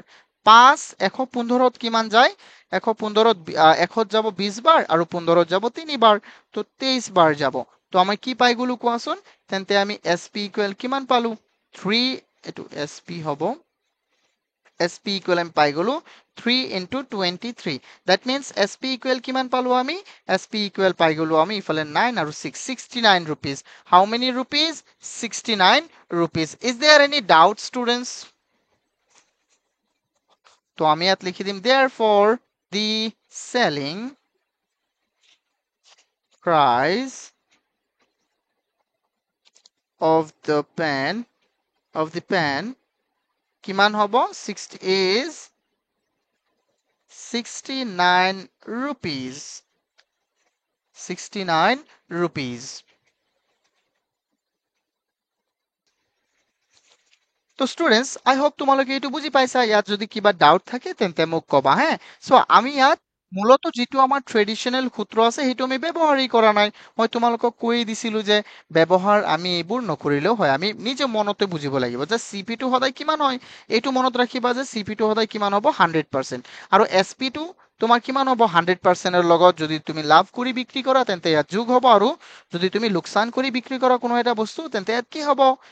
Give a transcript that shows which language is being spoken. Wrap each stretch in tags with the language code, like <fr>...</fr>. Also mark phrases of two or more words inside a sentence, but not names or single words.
<as>5 115ত কিমান যায়? 115ত 100 যাব 20 বাৰ, আৰু 15ত যাব 3 বাৰ। তো 23 বাৰ যাব। তো আমি কি পাই গলো কোৱাচোন? তেন্তে আমি</as> <en>SP equal</en> <as>কিমান পালো? 3, এইটো এছপি হ'ব।</as> <en>SP equal</en> <as>আমি পাই গলো 3 into 23.</as> <en>That means SP equal</en> <as>কিমান পালো আমি?</as> <en>SP equal</en> <as>পাই গলো আমি ইফালে 9 আৰু 6, 69 rupees.</as> <en>How many rupees? 69 rupees. Is there any doubt, students?</en> <as>তো আমি ইয়াত লিখি দিম</as> <en>therefore the selling price of the pen</en> <as>কিমান হ'ব?</as> <en>60 is 69 rupees. 69 rupees.</en> <as>তো স্টুডেন্টস</as> <en>I hope</en> <as>তোমালোকে এইটো বুজি পাইছা ইয়াত যদি কিবা ডাউট থাকে তেন্তে মোক কবা হে সো আমি ইয়াত মূলত যিটো আমাৰ ট্ৰেডিশ্যনেল সূত্ৰ আছে সেইটো আমি ব্যৱহাৰেই কৰা নাই মই তোমালোকক কৈ দিছিলো যে ব্যৱহাৰ আমি এইবোৰ নকৰিলেও হয় আমি নিজে মনতে বুজিব লাগিব যে চিপিটো সদায় কিমান হয় এইটো মনত ৰাখিবা যে চিপিটো সদায় কিমান হ'ব 100% আৰু এছপিটো তোমাৰ কিমান হ'ব 100%ৰ লগত যদি তুমি লাভ কৰি বিক্ৰী কৰা তেন্তে ইয়াত যোগ হ'ব আৰু যদি তুমি লোকচান কৰি বিক্ৰী কৰা কোনো এটা বস্তু তেন্তে ইয়াত কি হ'ব</as>